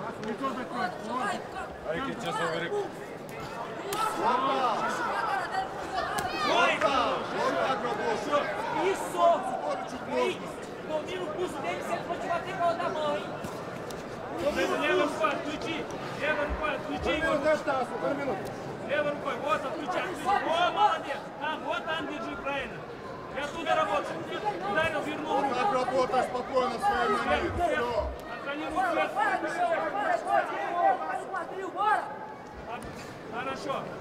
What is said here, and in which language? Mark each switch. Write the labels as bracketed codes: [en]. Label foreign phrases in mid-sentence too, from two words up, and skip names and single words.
[pt] Aí que tinha só ver aqui. Isso! Aí, domina o pulso dele, se ele for te bater com a outra mão, hein? [ru] Лево рукой, отключи! Лево рукой, отключи его! Лево рукой, вот, отключи! О, молодец! Там, вот там держи, правильно! И оттуда работай! Ударил, вернул руку! Так работай спокойно своей ноги. Все. Контролируй вверх! Хорошо!